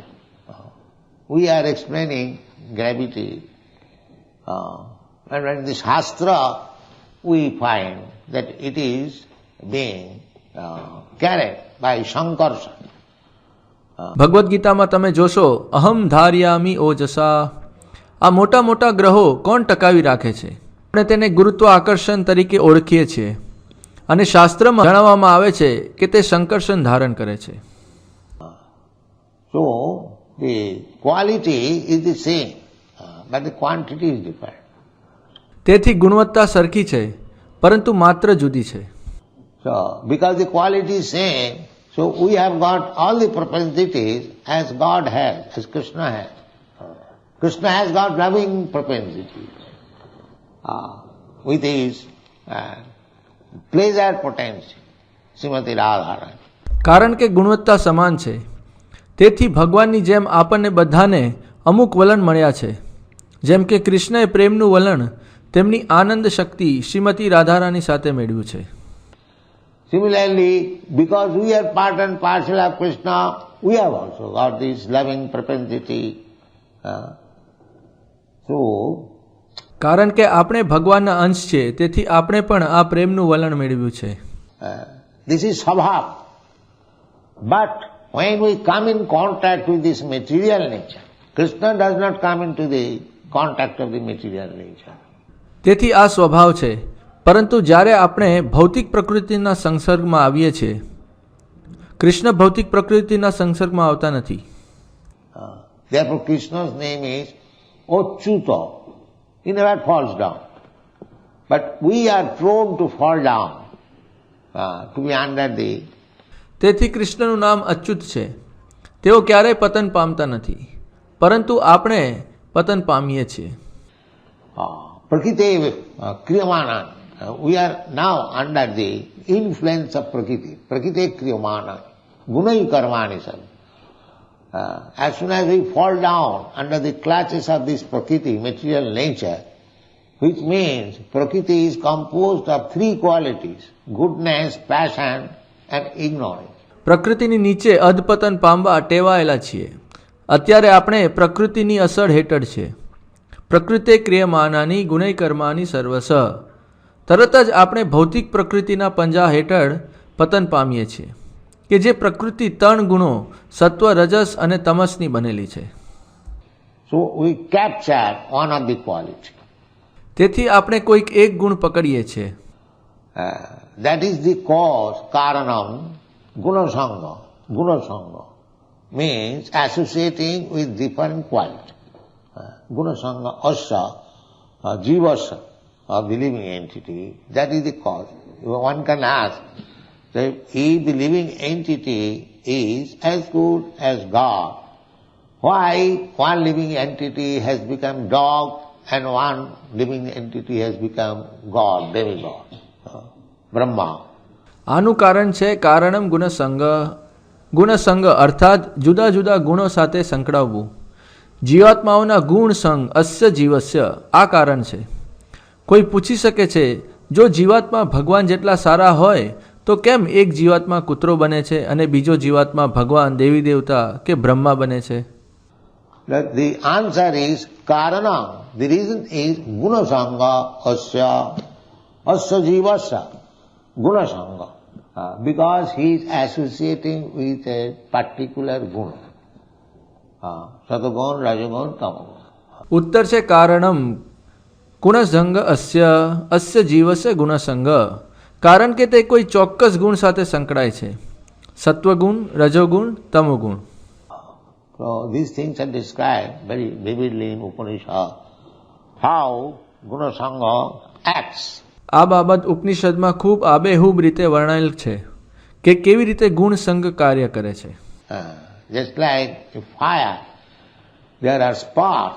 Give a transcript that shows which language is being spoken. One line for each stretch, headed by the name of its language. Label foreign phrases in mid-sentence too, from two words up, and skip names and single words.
English: We are explaining gravity, and in the Shastra we find that it is being carried by Shankarsa.
Gujarati: ભગવદ્ ગીતામાં તમે જોશો
Sanskrit: અહમ ધાર્યામી ઓજસા.
Gujarati: આ મોટા મોટા ગ્રહો કોણ ટકાવી રાખે છે? આપણે તેને ગુરુત્વ આકર્ષણ તરીકે ઓળખીએ છીએ અને શાસ્ત્રમાં જણાવવામાં આવે છે કે તે સંકર્ષણ ધારણ કરે છે.
English: So the quality is the same, but the quantity is different.
Gujarati: તેથી ગુણવત્તા સરખી છે પરંતુ માત્ર જુદી છે.
English: So because the quality is same, so we have got all the propensities as God has, as Krishna has. Krishna has got loving propensities with his pleasure potency, Srimati Radharani.
Gujarati: કારણ કે ગુણવત્તા સમાન છે તેથી ભગવાનની જેમ આપણને બધાને અમુક વલણ મળ્યા છે. જેમ કે કૃષ્ણએ પ્રેમનું વલણ તેમની આનંદ શક્તિ શ્રીમતી રાધારાની સાથે મેળવ્યું છે.
English: Similarly, because we are part and parcel of Krishna, we have also got this loving propensity. So,
Gujarati: કારણ કે આપણે ભગવાનના અંશ છે તેથી આપણે પણ આ પ્રેમનું વલણ મેળવ્યું છે.
English: this is Svabhav. But when we come in contact with this material nature, Krishna does not come into the contact of the material nature.
Gujarati: તેથી આ સ્વભાવ છે. પરંતુ જ્યારે આપણે ભૌતિક પ્રકૃતિના સંસર્ગમાં આવીએ છીએ, કૃષ્ણ ભૌતિક પ્રકૃતિના સંસર્ગમાં આવતા નથી.
English: Therefore Krishna's name is Achyuta. He never falls down. But we are prone to fall down, to be under the...
Gujarati: તેથી કૃષ્ણનું નામ અચ્યુત છે. તેઓ ક્યારેય પતન પામતા નથી, પરંતુ આપણે પતન પામીએ છીએ.
Sanskrit: Prakriti Kriyamana.
English: We are now under the influence of Prakriti.
Sanskrit: Prakriti Kriyamana. Gunai Karmani Sab.
English: As soon as we fall down under the clutches of this Prakriti, material nature, which means Prakriti is composed of three qualities: goodness, passion and ignorance.
Gujarati: પ્રકૃતિની નીચે અધપતન પામવા ટેવાયેલા છીએ. અત્યારે આપણે પ્રકૃતિની અસર હેઠળ છે.
Sanskrit: પ્રકૃતિ ક્રિયમાનાની ગુણૈ કર્માની સર્વસ.
Gujarati: તરત જ આપણે ભૌતિક પ્રકૃતિના પંજા હેઠળ પતન પામીએ છીએ કે જે પ્રકૃતિ 3 ગુણો સત્વ, રજસ અને તમસની બનેલી છે.
English: So we capture one of the quality.
Gujarati: તેથી આપણે કોઈક એક ગુણ પકડીએ છીએ.
English: That is the cause,
Sanskrit: karanam, gunasanga.
English: Gunasanga means associating with different quality.
Sanskrit: Gunasanga asya, jivasya,
English: of the living entity, that is the cause. One can ask that if the living entity is as good as God, why one living entity has become dog and one living entity has become God, demigod, Brahma?
Gujarati: આનું કારણ છે
Sanskrit: કારણમ ગુણસંગ.
Gujarati: ગુણસંગ અર્થાત જુદા જુદા ગુણો સાથે સંકળાવવું. જીવાત્માઓના
Sanskrit: ગુણ સંગ અસ્ય જીવસ્ય
Gujarati: આ કારણ છે. કોઈ પૂછી શકે છે જો જીવાત્મા ભગવાન જેટલા સારા હોય તો કેમ એક જીવાત્મા કૂતરો બને છે અને બીજો જીવાત્મા ભગવાન, દેવી દેવતા કે બ્રહ્મા બને છે?
English: The answer is karanam. The reason is
Sanskrit: gunasanga asya, asya jivasya, gunasanga.
English: Because he is associating with a particular guna.
Sanskrit: Satagun, rajagun, tamagun.
Gujarati: ઉત્તર છે
Sanskrit: કારણમ ગુણસંગ અસ્ય અસ્ય જીવસ્ય ગુણસંગ.
Gujarati: કારણ કે તે કોઈ ચોક્કસ ગુણ સાથે સંકળાય છે. સત્વગુણ, રજોગુણ, તમોગુણ.
English: So these things are described very vividly in Upanishad, how Gunasanga acts.
Gujarati: આ બાબત ઉપનિષદમાં ખૂબ આબેહૂબ રીતે વર્ણવેલ છે કે કેવી રીતે ગુણ સંગ કાર્ય કરે છે.
English: Just like a fire, there are sparks.